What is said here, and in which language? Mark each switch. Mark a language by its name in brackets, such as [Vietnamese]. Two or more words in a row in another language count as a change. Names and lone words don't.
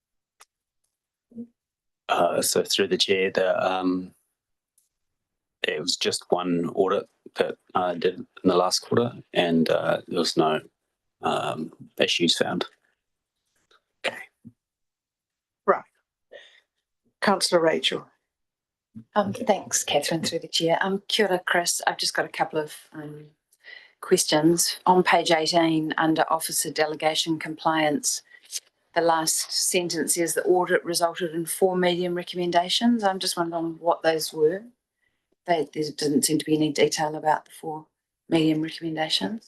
[English] So through the chair, it was just one audit that I did in the last quarter, and there was no issues found. Okay. Right. Councillor Rachel. Thanks, Catherine, through the chair. [Māori] Kia ora, Chris. [English] I've just got a couple of questions. On page 18, under Officer Delegation Compliance, the last sentence is the audit resulted in 4 medium recommendations. I'm just wondering what those were. There doesn't seem to be any detail about the 4 medium recommendations.